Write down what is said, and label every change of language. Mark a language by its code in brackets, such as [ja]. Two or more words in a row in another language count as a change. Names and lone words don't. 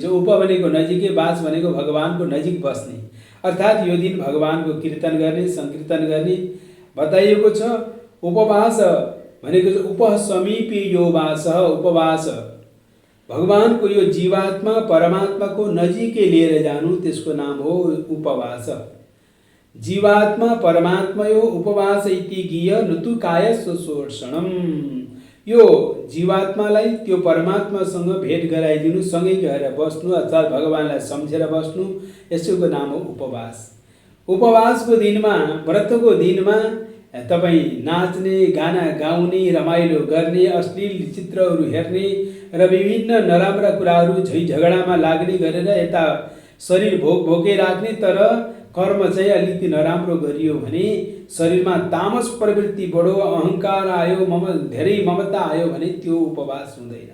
[ne] उप भनेको नजिकै, वास भनेको भगवानको नजिक बस्ने, अर्थात् यो दिन भगवानको कीर्तन गर्ने, संकीर्तन गर्ने बताइएको छ। उपवास भनेको [sa] उपः समीपे यो वासः, [ne] उपवास भगवानको यो जीवात्मा परमात्माको नजिकै लिएर जानु, त्यसको नाम हो उपवास। [sa] जीवात्मा परमात्मयो उपवास इति ज्ञेय नुतु काय स्वशोषणम। [ne] यो जीवात्मालाई त्यो परमात्मासँग भेट गराइदिनु, सँगै गएर बस्नु, अर्थात् भगवानलाई सम्झेर बस्नु, यसको नाम हो उपवास। उपवासको दिनमा, व्रतको दिनमा तपाईँ नाच्ने, गाना गाउने, रमाइलो गर्ने, अश्लील चित्रहरू हेर्ने र विभिन्न नराम्रा कुराहरू झैझगडामा लाग्ने गरेर यता शरीर भोकै राख्ने, तर कर्म चाहिँ अलिकति नराम्रो गरियो भने शरीरमा तामस प्रवृत्ति बढो, अहङ्कार आयो, धेरै ममता आयो भने त्यो उपवास हुँदैन।